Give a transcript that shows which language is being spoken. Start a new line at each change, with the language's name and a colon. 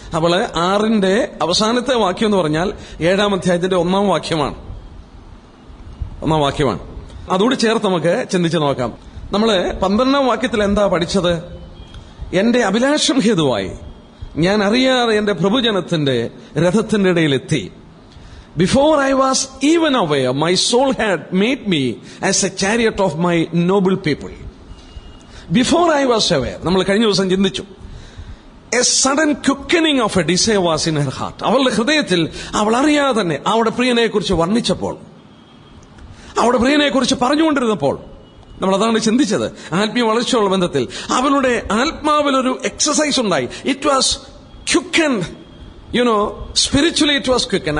Malayalam: അപ്പോൾ 6ന്റെ അവസാനത്തെ വാക്യം എന്ന് പറഞ്ഞാൽ 7-ാം അധ്യായത്തിന്റെ 1-ാം വാക്യമാണ്. അതുകൂടി ചേർത്ത് നമുക്ക് ചിന്തിച്ചു നോക്കാം. നമ്മള് 12-ാം വാക്യത്തിൽ എന്താ പഠിച്ചത്? എന്റെ അഭിലാഷം ഹേതുവായി ഞാൻ അറിയാതെ എന്റെ പ്രഭുജനത്തിന്റെ രഥത്തിന്റെ ഇടയിലെത്തി.
English: Before I was even aware, my soul had made me as a chariot of my noble people. Before I was aware,
Malayalam: നമ്മൾ കഴിഞ്ഞ ദിവസം ചിന്തിച്ചു,
English: a sudden quickening of a desire was in her heart.
Malayalam: അവളുടെ ഹൃദയത്തിൽ അവൾ അറിയാതെ തന്നെ അവളുടെ പ്രിയനെ കുറിച്ച് വർണ്ണിച്ചപ്പോൾ, അവളുടെ പ്രിയനെ കുറിച്ച് പറഞ്ഞുകൊണ്ടിരുന്നപ്പോൾ, നമ്മൾ അതാണ് ചിന്തിച്ചത്. ആത്മീയ വളർച്ചയുള്ള ബന്ധത്തിൽ അവളുടെ ആത്മാവിലൊരു എക്സസൈസ് ഉണ്ടായി.
English: It was quickened, spiritually it was quicken.